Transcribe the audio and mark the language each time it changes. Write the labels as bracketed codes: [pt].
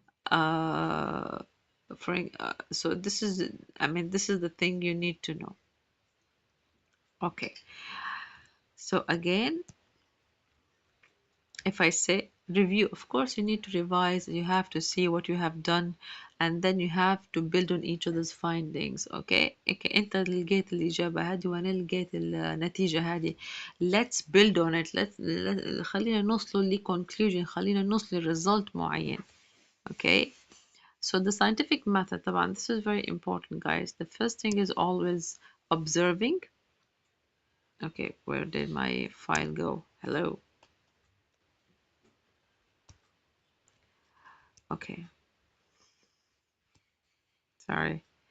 [en] Uh, so this is, I mean, this is the thing you need to know. Okay. So again, if I say review, of course you need to revise, you have to see what you have done and then you have to build on each other's findings. [ar] Okay, انت لقيت الإجابة هذه وأنا لقيت النتيجة هذه. [en] Let's build on it. [ar] خلينا نوصل ل conclusion، خلينا نوصل ل result معين. [en] Okay, so the scientific method طبعا this is very important guys. The first thing is always observing. Okay, where did my file go? Hello. Okay, sorry.